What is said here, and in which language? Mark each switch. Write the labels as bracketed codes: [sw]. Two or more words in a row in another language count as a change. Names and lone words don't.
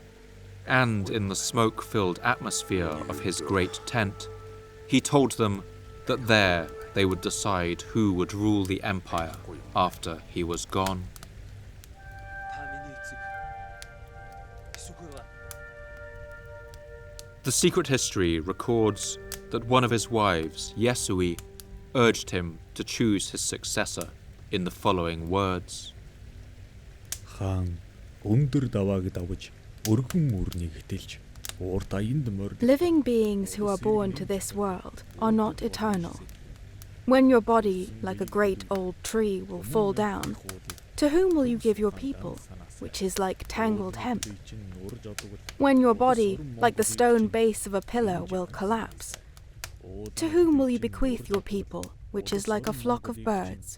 [en] And in the smoke-filled atmosphere of his great tent, he told them that there they would decide who would rule the empire after he was gone. The secret history records that one of his wives, Yesui, urged him to choose his successor in the following words. [mn] Хаан өндөр давааг давж өргөн мөрнийг хэтэлж урд аянд морд. [en] Living beings who are born to this world are not eternal. When your body, like a great old tree, will fall down, to whom will you give your people, which is like tangled hemp? When your body, like the stone base of a pillar, will collapse, to whom will you bequeath your people, which is like a flock of birds?